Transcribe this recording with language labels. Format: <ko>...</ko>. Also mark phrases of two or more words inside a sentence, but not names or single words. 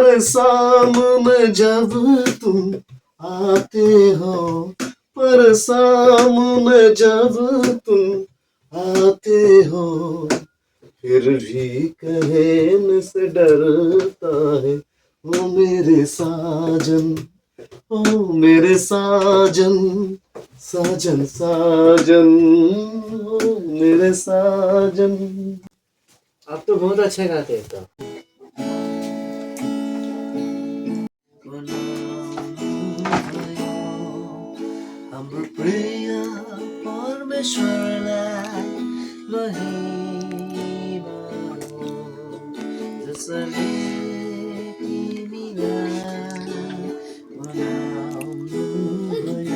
<hi>सामने जब तुम आते हो पर सामने जब तुम आते हो फिर भी कहने से डरता है ओ मेरे साजन ओ मेरे साजन साजन साजन ओ मेरे साजन। आप तो बहुत अच्छा गाते हैं तो।</hi> <ne>हाम्रो प्रिय परमेश्वरलाई महिमा हो, जसले तिमीलाई बनाउनुभयो।</ne>